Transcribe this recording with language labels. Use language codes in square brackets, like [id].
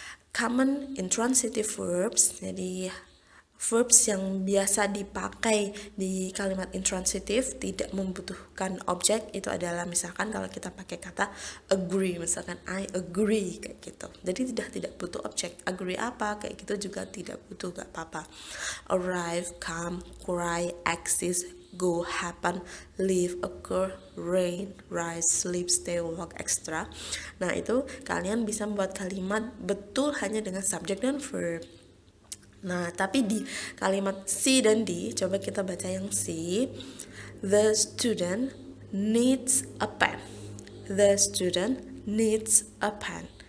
[en] Common intransitive verbs, [id] jadi verbs yang biasa dipakai di kalimat intransitif tidak membutuhkan objek itu adalah misalkan kalau kita pakai kata agree, misalkan [en] I agree, [id] kayak gitu. Jadi tidak butuh objek. Agree apa? Kayak gitu juga tidak butuh, gak apa-apa. [en] Arrive, come, cry, exist, go, happen, live, occur, rain, rise, sleep, stay, walk, etc. [id] Nah, itu kalian bisa membuat kalimat betul hanya dengan subjek dan verb. Nah, tapi di kalimat C dan D, coba kita baca yang C. [en] The student needs a pen. The student needs a pen.